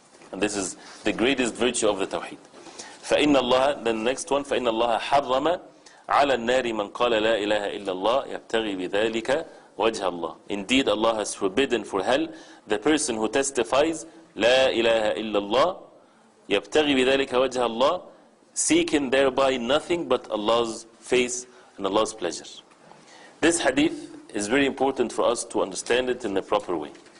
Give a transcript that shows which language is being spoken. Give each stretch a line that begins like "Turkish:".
English: And this is the greatest virtue of the Tawheed.
Arabic: فَإِنَّ اللَّهَ,
English: the next one,
Arabic: فَإِنَّ اللَّهَ حَرَّمَ عَلَى النَّارِ مَنْ قَالَ لَا إِلَهَ إِلَّا اللَّهِ يَبْتَغِي بِذَلِكَ وَجْهَ اللَّهِ.
English: Indeed, Allah has forbidden for hell the person who testifies
Arabic: لَا إِلَهَ إِلَّا اللَّهِ يَبْتَغِي بِذَلِكَ وَجْهَ اللَّهِ,
English: seeking thereby nothing but Allah's face and Allah's pleasure. This hadith is very important for us to understand it in the proper way.